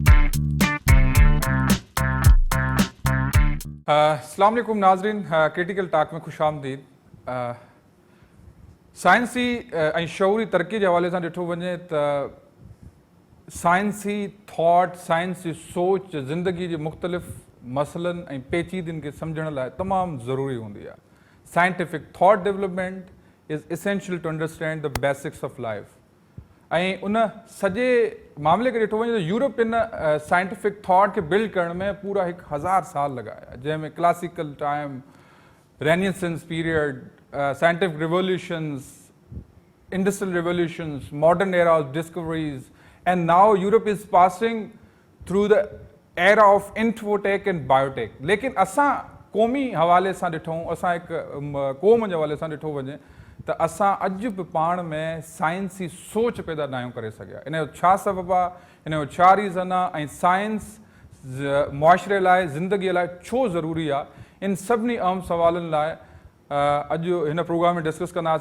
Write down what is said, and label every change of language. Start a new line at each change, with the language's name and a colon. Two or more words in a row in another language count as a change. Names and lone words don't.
Urdu: السلام علیکم ناظرین، کریٹیکل ٹاک میں خوش آمدید.
Sindhi: साइंसी ऐं शऊरी तरक़ी जे हवाले सां ॾिठो वञे त साइंसी थॉट, साइंसी सोच ज़िंदगी जे मुख़्तलिफ़ मसइलनि ऐं पेचीदनि खे सम्झण लाइ तमामु ज़रूरी हूंदी आहे।
English: Scientific thought development is essential to understand the basics of life.
Sindhi: ऐं उन सॼे मामले खे ॾिठो वञे त यूरोपियन
English: scientific thought
Sindhi: खे बिल्ड करण में पूरा 1000 साल लॻाया, जंहिंमें
English: classical time, Renaissance period, scientific revolutions, industrial revolutions, modern era of discoveries, and now Europe is passing through the era of infotech and biotech.
Sindhi: लेकिन असां क़ौमी हवाले सां ॾिठूं, असां हिकु क़ौम जे हवाले सां ॾिठो वञे त असां अॼु बि पाण में साइंसी सोच पैदा न आहियूं करे सघिया। इन जो छा सबबु आहे, इन जो छा रीज़न आहे, ऐं साइंस मुआशरे लाइ, ज़िंदगीअ लाइ छो ज़रूरी आहे, इन सभिनी अहम सवालनि लाइ अॼु हिन प्रोग्राम में डिस्कस कंदासीं।